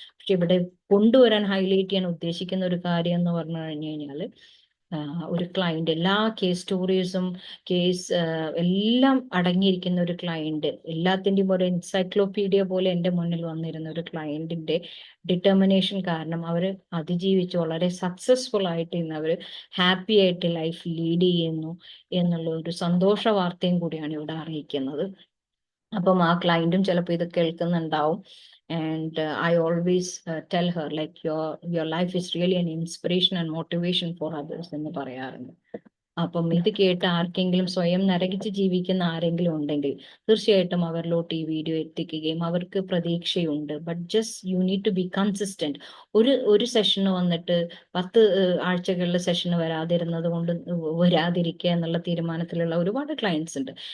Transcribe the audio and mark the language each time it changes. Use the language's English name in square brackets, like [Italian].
[Malayalam] പക്ഷെ ഇവിടെ കൊണ്ടുവരാൻ ഹൈലൈറ്റ് ചെയ്യാൻ ഉദ്ദേശിക്കുന്ന ഒരു കാര്യം എന്ന് പറഞ്ഞു കഴിഞ്ഞു കഴിഞ്ഞാൽ, ഒരു ക്ലയന്റ്, എല്ലാ കേസ് സ്റ്റോറീസും എല്ലാം അടങ്ങിയിരിക്കുന്ന ഒരു ക്ലയന്റ്, എല്ലാത്തിൻ്റെയും ഒരു എൻസൈക്ലോപീഡിയ പോലെ എൻ്റെ മുന്നിൽ വന്നിരുന്ന ഒരു ക്ലയന്റിന്റെ ഡിറ്റർമിനേഷൻ കാരണം അവർ അതിജീവിച്ച് വളരെ സക്സസ്ഫുൾ ആയിട്ട് ഇന്ന് അവർ ഹാപ്പി ആയിട്ട് ലൈഫ് ലീഡ് ചെയ്യുന്നു എന്നുള്ള ഒരു സന്തോഷ വാർത്തയും കൂടിയാണ് ഇവിടെ അറിയിക്കുന്നത്. അപ്പം ആ ക്ലയന്റും ചിലപ്പോൾ ഇത് കേൾക്കുന്നുണ്ടാവും. [English] And I always tell her like your life is really an inspiration and motivation for others [Malayalam] എന്ന് പറയാറുണ്ട്. അപ്പം ഇത് കേട്ട് ആർക്കെങ്കിലും സ്വയം നരകിച്ച് ജീവിക്കുന്ന ആരെങ്കിലും ഉണ്ടെങ്കിൽ തീർച്ചയായിട്ടും അവരിലോട്ട് ഈ വീഡിയോ എത്തിക്കുകയും അവർക്ക് പ്രതീക്ഷയുണ്ട്. [English] But just you need to be consistent. [Malayalam] ഒരു സെഷന് വന്നിട്ട് 10 ആഴ്ചകളിലെ സെഷന് വരാതിരിക്കുക എന്നുള്ള തീരുമാനത്തിലുള്ള ഒരുപാട് ക്ലയൻസ് ഉണ്ട്.